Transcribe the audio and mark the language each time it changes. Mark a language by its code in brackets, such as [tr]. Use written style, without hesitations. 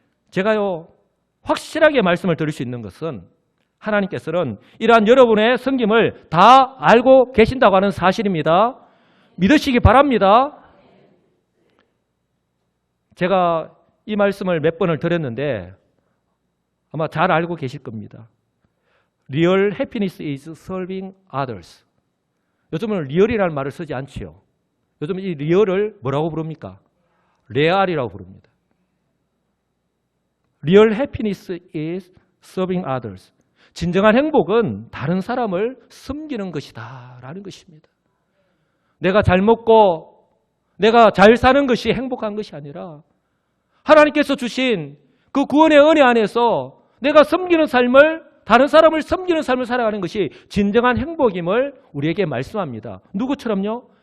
[ko] 제가요, 확실하게 말씀을 드릴 수 있는 것은 하나님께서는 이러한 여러분의 섬김을 다 알고 계신다고 하는 사실입니다. 믿으시기 바랍니다. 제가 이 말씀을 몇 번을 드렸는데 아마 잘 알고 계실 겁니다. [en] Real happiness is serving others. [ko] 요즘은 리얼이라는 말을 쓰지 않지요. 요즘 이 리얼을 뭐라고 부릅니까? 레알이라고 부릅니다. [en] Real happiness is serving others. [ko] 진정한 행복은 다른 사람을 섬기는 것이다 라는 것입니다. 내가 잘 먹고 내가 잘 사는 것이 행복한 것이 아니라 하나님께서 주신 그 구원의 은혜 안에서 내가 섬기는 삶을, 다른 사람을 섬기는 삶을 살아가는 것이 진정한 행복임을 우리에게 말씀합니다. 누구처럼요?